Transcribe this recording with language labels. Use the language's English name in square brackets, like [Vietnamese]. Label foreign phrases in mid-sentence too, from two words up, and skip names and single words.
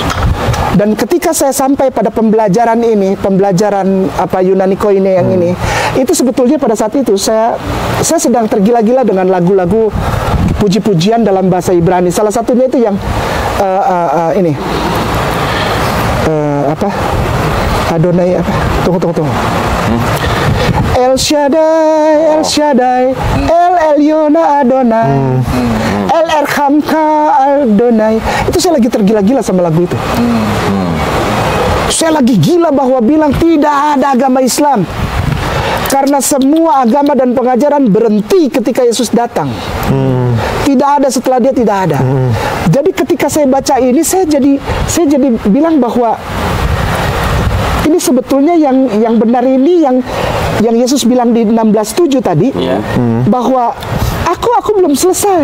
[Indonesian] Dan ketika saya sampai pada pembelajaran ini, pembelajaran apa Yunani Koine yang ini, itu sebetulnya pada saat itu saya sedang tergila-gila dengan lagu-lagu puji-pujian dalam bahasa Ibrani. Salah satunya itu yang ini apa? Adonai apa? Tunggu. [Hebrew] El Shaddai, El Shaddai, El Elyona Adonai, El Erhamka Adonai. [Indonesian] Itu saya lagi tergila-gila sama lagu itu. Saya lagi gila bahwa bilang tidak ada agama Islam. Karena semua agama dan pengajaran berhenti ketika Yesus datang. Tidak ada setelah dia, tidak ada. Jadi ketika saya baca ini, saya jadi bilang bahwa ini sebetulnya yang benar ini yang Yesus bilang di 16:7 tadi, bahwa aku belum selesai.